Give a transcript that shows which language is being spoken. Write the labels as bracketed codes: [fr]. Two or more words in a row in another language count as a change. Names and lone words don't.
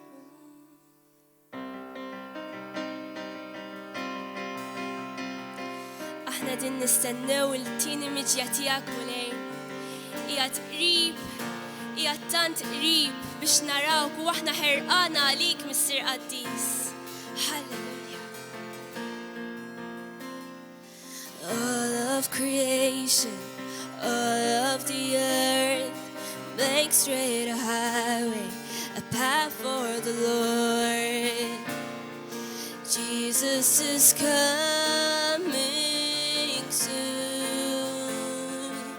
[mt] Aħna din nistennew il-tini miġja tiegħek Mulej. Qiegħed qrib, qiegħed tant qrib biex narawk u aħna ħerqana għalik Missier Qaddis. Halleluja. [en] All of creation, all of the earth, make straight a highway, a path for the Lord. Jesus is coming soon.